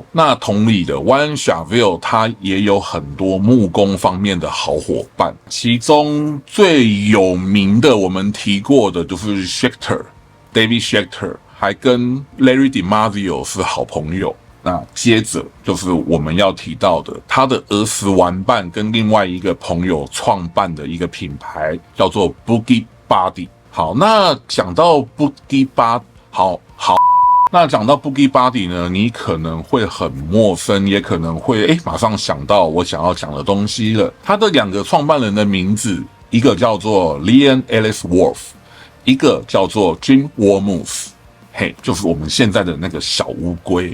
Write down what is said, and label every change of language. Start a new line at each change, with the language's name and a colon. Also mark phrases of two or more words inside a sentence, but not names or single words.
Chinese: 那同理的 ，Warren Sharville 他也有很多木工方面的好夥伴，其中最有名的我們提過的就是 David Schechter， 還跟 Larry DiMarzio 是好朋友。那接着就是我們要提到的，他的兒時玩伴跟另外一個朋友創辦的一個品牌叫做 Boogie Buddy。好，那講到 Boogie Buddy， 那講到 Boogie Buddy 呢，你可能會很陌生，也可能會馬上想到我想要講的東西了。他的兩個創辦人的名字，一個叫做 Leon Ellsworth， 一個叫做 Jim Wormuth， 就是我們現在的那個小烏龜。